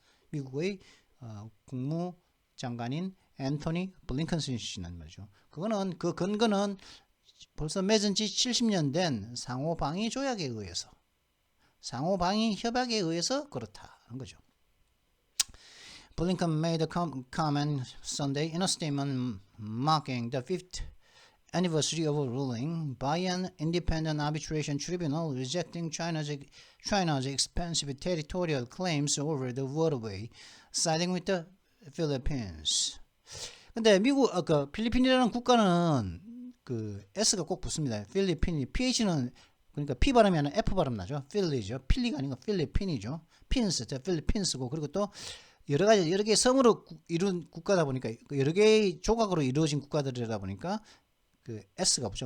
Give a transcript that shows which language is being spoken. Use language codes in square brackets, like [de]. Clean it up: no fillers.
[ko] 미국의 국무장관인 앤토니 블링컨 씨는 말이죠. 그 근거는 벌써 맺은 지 70년 된 상호방위 조약에 의해서, 상호방위 협약에 의해서 그렇다는 거죠. [en] Blinken made a comment Sunday in a statement marking the 5th anniversary of a ruling by an independent arbitration tribunal rejecting China's expansive territorial claims over the waterway, siding with the Philippines. [ko] 근데 필리핀이라는 국가는 S가 꼭 붙습니다. 필리핀이 PH는 그러니까 P 발음이 아니라 F 발음 나죠. 필리죠. 필리가 아니고 필리핀이죠. 필리핀스고 그리고 또 여러 개의 섬으로 이룬 국가다 보니까 여러 개의 조각으로 이루어진 국가들이다 보니까 S가 붙죠.